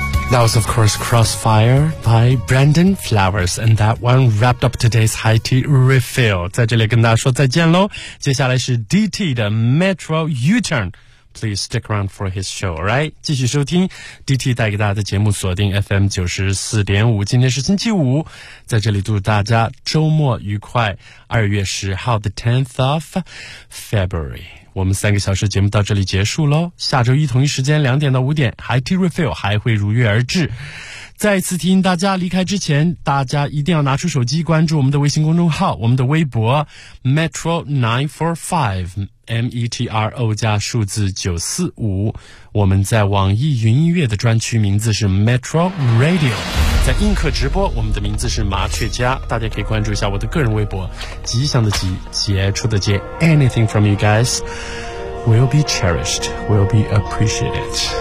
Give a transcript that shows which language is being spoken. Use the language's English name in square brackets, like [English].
[English] That was, of course, Crossfire by Brandon Flowers. And that one wrapped up today's High Tea Refill. [Chinese] 在这里跟大家说再见咯。接下来是 [English] DT 的 Metro U-Turn. Please stick around for his show, alright? [Chinese] 继续收听 DT 带给大家的节目，锁定 FM94.5. 今天是星期五，在这里祝大家周末愉快。 2月10号 [English] the 10th of February. [Chinese] 我们三个小时节目到这里结束咯，下周一同一时间2点到5点 High Tea Refill 还会如约而至。再次提醒大家，离开之前大家一定要拿出手机关注我们的微信公众号，我们的微博 Metro 945 M-E-T-R-O 加数字945，我们在网易云音乐的专区名字是 Metro Radio，在映客直播我们的名字是麻雀家，大家可以关注一下我的个人微博，吉祥的吉，杰出的杰。 [English] Anything from you guys will be cherished, will be appreciated.